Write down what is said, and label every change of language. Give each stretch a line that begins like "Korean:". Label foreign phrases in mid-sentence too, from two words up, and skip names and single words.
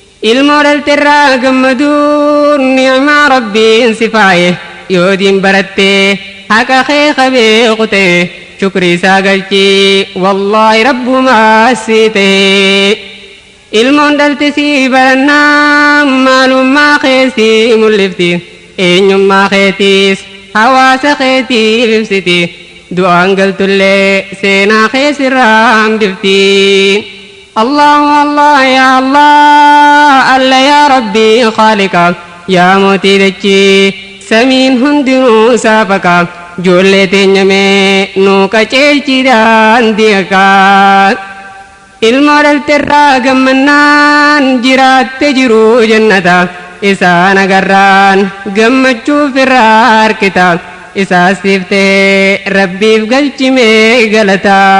Oromo: Ilmoo dhalterraa gammaduun ni'maa Rabbiin si faaye, yoo diin barattee haqa kee qabee kutee, shukri isaa galchii, wallaahi Rabbumaa si ta'e. Ilmoon dhalte si barannaa, maalummaa kee si mul'ifti, eenyummaa keetiis hawaasa keetiif ibsiti, du'aan galtullee seenaa kee sirraa hambifti.
Arabic: الله الله يا الله الله يا رب خالق,
Oromo: ya mootii dachii, samiin hundinuu saafaka, ijoollee teenya mee nuu kajeelchi daandii akka. Ilmoo dhalterraa gammannaan, jiraatte jiru jannata, isaan agarraan gammachuuf irraa harkita, isaas siif ta'ee Rabbiif galchimee galata.